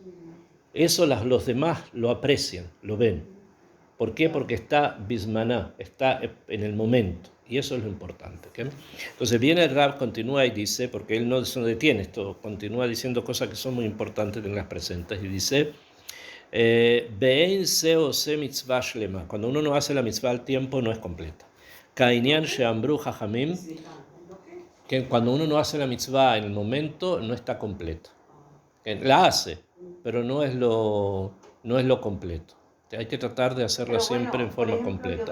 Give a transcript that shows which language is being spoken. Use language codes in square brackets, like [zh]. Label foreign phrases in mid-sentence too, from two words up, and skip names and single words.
[es] Eso los demás lo aprecian, lo ven. ¿Por qué? Porque está bismaná, está en el momento. Y eso es lo importante. ¿Okay? Entonces viene el Rab, continúa y dice, porque él no se detiene, esto continúa diciendo cosas que son muy importantes en las presentes, y dice, [he] באין זה עושה מצווה שלמה, [es] cuando uno no hace la mitzvah al tiempo no es completa. [he] כעניין שאמרו חכמים, [es] que cuando uno no hace la mitzvah en el momento no está completa. La hace, pero no es lo completo. Hay que tratar de hacerlo siempre en forma completa.